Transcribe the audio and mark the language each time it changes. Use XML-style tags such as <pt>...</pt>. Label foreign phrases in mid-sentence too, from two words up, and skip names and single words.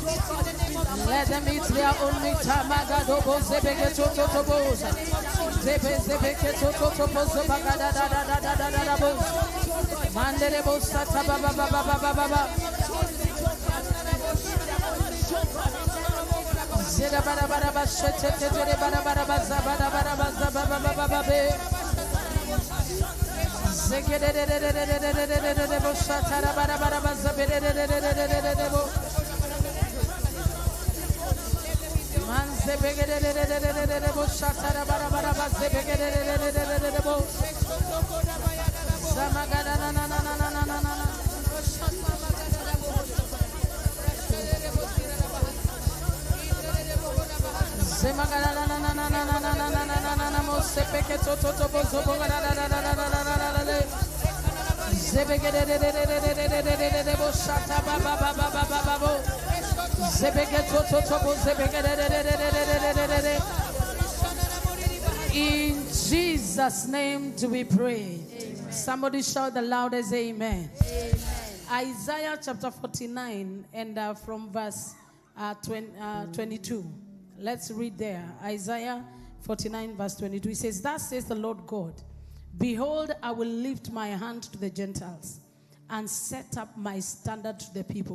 <en>Let them eat their own meat. Magadobo zebege tototobo. Zebe zebeke tototobo zebagada da da da da da da da bo. Mandelebo sata ba ba ba ba ba ba ba ba. Zeda bara bara ba shete tere bara bara ba zabada bara ba zababa ba ba ba be. Zegede de de de de de de de de de bo shatara bara bara ba zabede de de de de de de de bo. Man zebegede de de de de de de bo shatara bara bara ba zebegede de de de de de de bo. Zamagada na na na na na na na na. Zemagada na na na na na na na na na na na na mo sepeke to to to bo zo bo na na na na na na na na na. Zebegede de de de de de de de de de de bo shata ba ba ba ba ba ba ba bo. Zebege to to to bo zebegede de de de de de de de de. In Jesus' name do we pray. Amen. Somebody shout the loudest amen. Amen. Isaiah chapter 49 and from verse 22. Let's read there. Isaiah 49 verse 22. It says, "Thus says the Lord God, behold, I will lift my hand to the Gentiles and set up my standard to the people."</en>